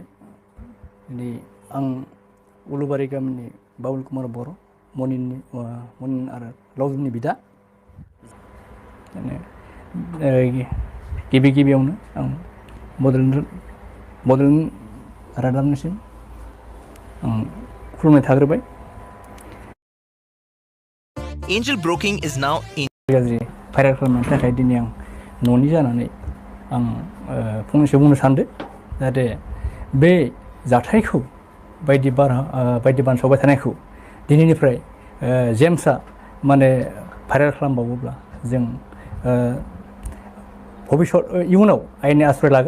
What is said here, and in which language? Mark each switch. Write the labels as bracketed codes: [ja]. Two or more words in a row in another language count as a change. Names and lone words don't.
[brx] दिनै आं उलुबारि गामिनि बाबुल कुमार बर', मनिन आरो लावदुमनि बिदा। गिबियावनो आं बड'लेण्ड रादाबनिसिम आं खुलुमनाय थाग्रोबाय। [en] Angel Broking is now in [brx] गाज्रि भाइरेल खालामनायनि थाखाय दिनै आं न'नि जानानै आं फंनैसो बुंनो सानदों, जाहाथे बे जाथायखौ बायदि बानसावबाय थानायखौ दिनैनिफ्राय जेम्सआ माने भाइरेल खालामबावोब्ला जों इयुनाव आयेननि आश्रय लागोन।